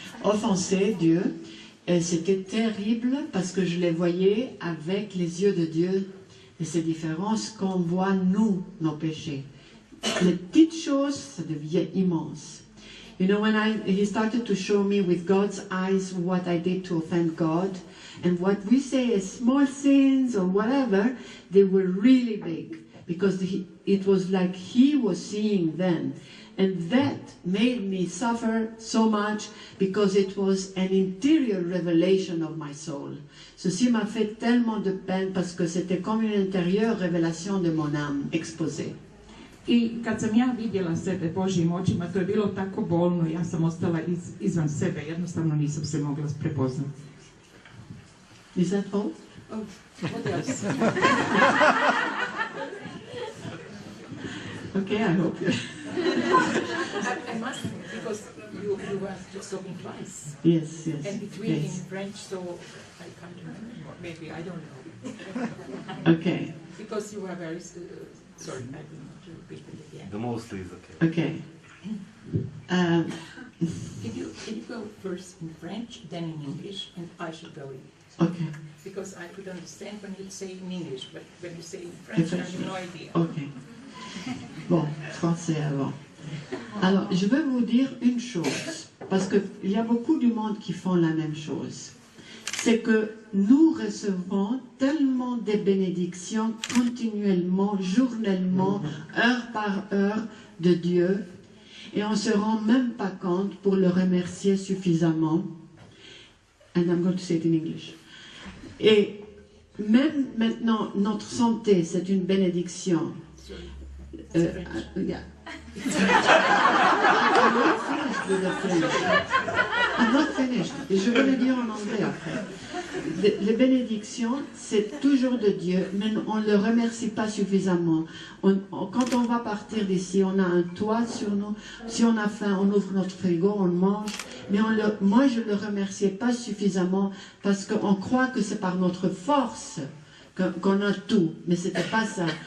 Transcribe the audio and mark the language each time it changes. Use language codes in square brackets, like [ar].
[fr] Offensé Dieu, c'était terrible parce que je les voyais avec les yeux de Dieu. Et c'est différent ce qu'on voit nous, nos péchés. Les petites choses, ça devient immense. [en] You know, when he started to show me with God's eyes what I did to offend God, and what we say as small sins or whatever, they were really big, because it was like he was seeing them. And that made me suffer so much because it was an interior revelation of my soul. [fr] Ceci m'a fait tellement de peine parce que c'était comme une intérieure révélation de mon âme exposée. [hr] I kad sam ja vidjela sebe Božjim očima, to je bilo tako bolno, ja sam ostala izvan sebe, jednostavno nisam se mogla prepoznati. [en] Is that all? Oh, what else? Okay, I hope you. I must, because you were just talking twice. Yes. And between yes. in French, so I can't remember. Maybe, I don't know. Okay. Because you were very, sorry, I will not repeat it again. The mostly is okay. Okay. Can you go first in French, then in English, and I should go in. Okay. Because I could understand when you say in English, but when you say in French, I have no idea. [fr] Ok. Bon, français avant. Alors, je veux vous dire une chose, parce qu'il y a beaucoup du monde qui font la même chose. C'est que nous recevons tellement de bénédictions continuellement, journellement, heure par heure de Dieu, et on ne se rend même pas compte pour le remercier suffisamment. [en] And I'm going to say it in English. [fr] Et même maintenant, notre santé, c'est une bénédiction. Yeah. [en] I'm not finished with the French. I'm not finished. [fr] Et je vais le dire en anglais après. Les bénédictions, c'est toujours de Dieu, mais on ne le remercie pas suffisamment. Quand on va partir d'ici, on a un toit sur nous. Si on a faim, on ouvre notre frigo, on mange. Mais moi, je ne le remerciais pas suffisamment parce qu'on croit que c'est par notre force qu'on a tout. Mais ce n'était pas ça.